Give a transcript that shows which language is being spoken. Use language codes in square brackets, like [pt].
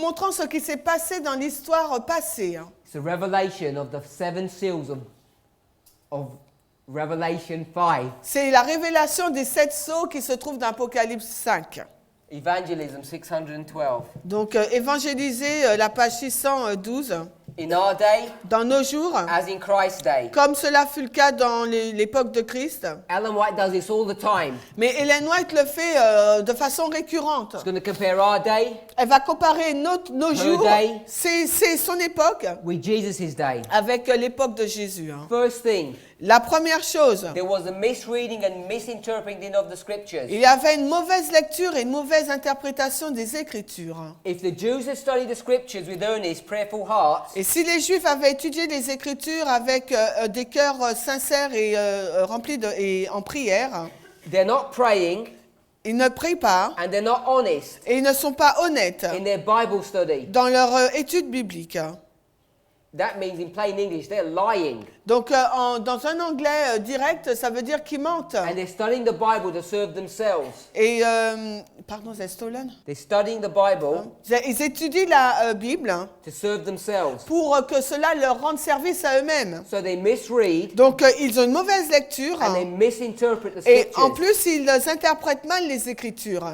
[fr] montrant ce qui s'est passé dans l'histoire passée. [en] It's a revelation of the 7 seals of Revelation 5. [fr] C'est la révélation des 7 sceaux qui se trouvent dans Apocalypse 5. [en] Evangelism 612. [fr] Donc, évangéliser la page 612. [en] In our day, [fr] Dans nos jours, [en] as in Christ's day. [fr] comme cela fut le cas dans l'époque de Christ. [en] Ellen White does this all the time. [fr] Mais Ellen White le fait de façon récurrente. [en] She's going to compare our day [fr] Elle va comparer nos jours, [en] day. [fr] c'est son époque, [en] with Jesus' day. [fr] avec l'époque de Jésus. Hein. [en] First thing, [fr] La première chose, [en] there was a misreading and misinterpreting of the scriptures. [fr] il y avait une mauvaise lecture et une mauvaise interprétation des Écritures. [en] If the Jews had studied the scriptures with earnest, prayerful hearts, [fr] Et si les Juifs avaient étudié les Écritures avec des cœurs sincères et remplis et en prière, [en] they're not praying [fr] ils ne prient pas [en] and they're not honest [fr] et ils ne sont pas honnêtes [en] in their Bible study. [fr] dans leur étude biblique. [en] That means in plain English, they're lying. [fr] Donc, dans un anglais direct, ça veut dire qu'ils mentent. [en] And they're studying the Bible to serve themselves. [fr] Et, pardon, c'est stolen. [en] They're studying the Bible [fr] Ils étudient la Bible [en] to serve themselves. [fr] pour que cela leur rende service à eux-mêmes. [en] So they misread [fr] Donc, ils ont une mauvaise lecture [en] and they misinterpret the [fr] et en [en] scriptures. [fr] plus, ils interprètent mal les Écritures.